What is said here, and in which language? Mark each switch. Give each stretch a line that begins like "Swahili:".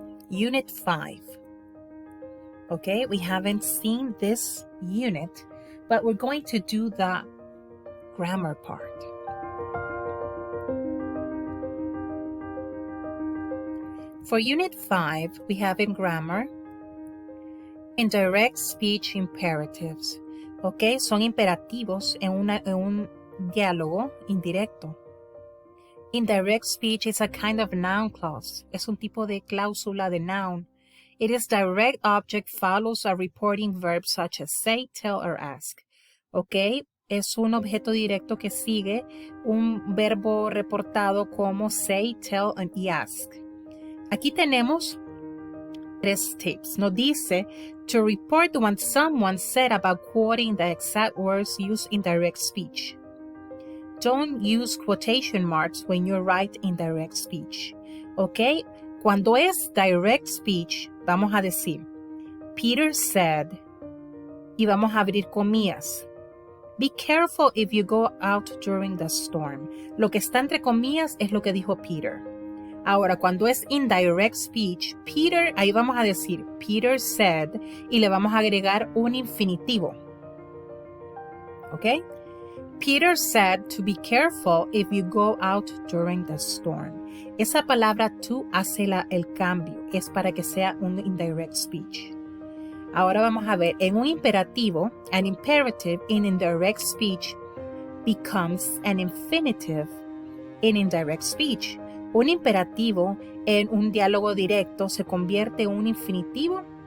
English: Unit 5. Okay, we haven't seen this unit, but we're going to do the grammar part. For Unit 5, we have in grammar, indirect speech imperatives.
Spanish: Ok, son imperativos en un diálogo indirecto.
English: Indirect speech is a kind of noun clause.
Spanish: Es un tipo de cláusula de
English: noun. It is direct object follows a reporting verb such as say, tell, or ask.
Spanish: Ok, es un objeto directo que sigue un verbo reportado como say, tell, y ask. Aquí tenemos 3 tips. Nos dice
English: to report what someone said about quoting the exact words used in direct speech. Don't use quotation marks when you write indirect speech. ¿Ok?
Spanish: Cuando es direct speech, vamos a decir, Peter said, y vamos a abrir comillas.
English: Be careful if you go out during the storm.
Spanish: Lo que está entre comillas es lo que dijo Peter. Ahora, cuando es indirect speech, Peter, ahí vamos a decir, Peter said, y le vamos a agregar un infinitivo. ¿Ok?
English: Peter said to be careful if you go out during the storm.
Spanish: Esa palabra to hace el cambio. Es para que sea un indirect speech. Ahora vamos a ver, en un imperativo,
English: an imperative in indirect speech becomes an infinitive in indirect speech.
Spanish: Un imperativo en un diálogo directo se convierte en un infinitivo